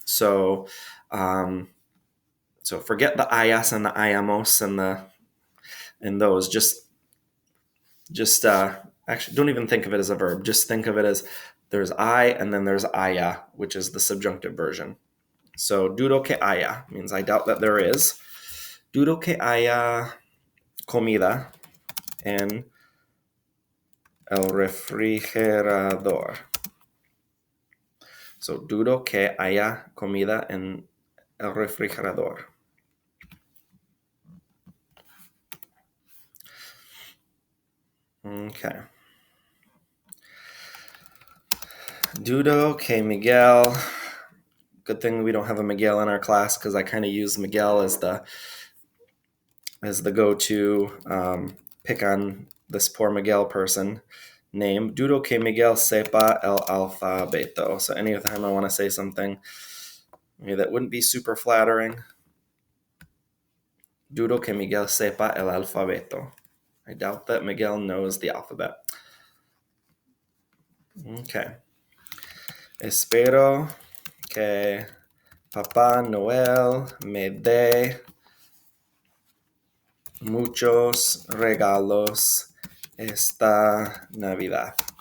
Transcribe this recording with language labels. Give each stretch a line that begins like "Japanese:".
English: So forget the ayas and the ayamos and those. Just actually don't even think of it as a verb. Just think of it as there's I and then there's aya, which is the subjunctive version. So
Spanish: dudo que haya
English: means I doubt that there is.
Spanish: Dudo que haya comida en el refrigerador. So dudo que haya comida en el refrigerador.
English: Okay.
Spanish: Dudo que Miguel.
English: Good thing we don't have a Miguel in our class, because I kind of use Miguel as the go-to pick on this poor Miguel person name.
Spanish: Dudo que Miguel sepa el alfabeto.
English: So anytime I want to say something that wouldn't be super flattering,
Spanish: dudo que Miguel sepa el alfabeto.
English: I doubt that Miguel knows the alphabet. Okay.
Spanish: Espero que Papá Noel me dé muchos regalos esta Navidad.